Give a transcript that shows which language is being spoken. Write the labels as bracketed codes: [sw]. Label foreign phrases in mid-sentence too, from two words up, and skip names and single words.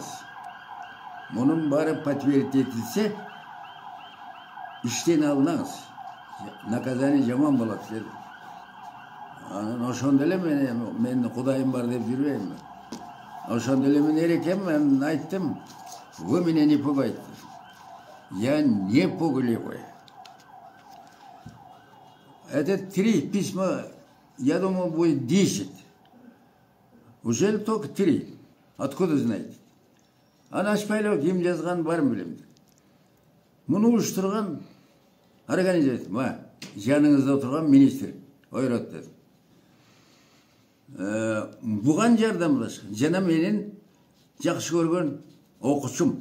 [ky] Мунун баары подтвердить этилсе, иштен алынаңыз. Наказание жаман болот деді. Анан ошондо эле мен Кудайым бар деп жүрбөйм. Ошондо эле мен эрекем, мен айттым, [ru] вы меня не пугайте. Я не пугливый. Это 3 письма. Я думал, будет 10. Уже только 3. Откуда знаете? [ky] Аны ачпайлап ким жазган барын билем. Муну уюштурган организация. Жаныңызда отурган министр Ойрот деди. Буган жардамдашкан. Жана менин жакшы көргөн окуучум.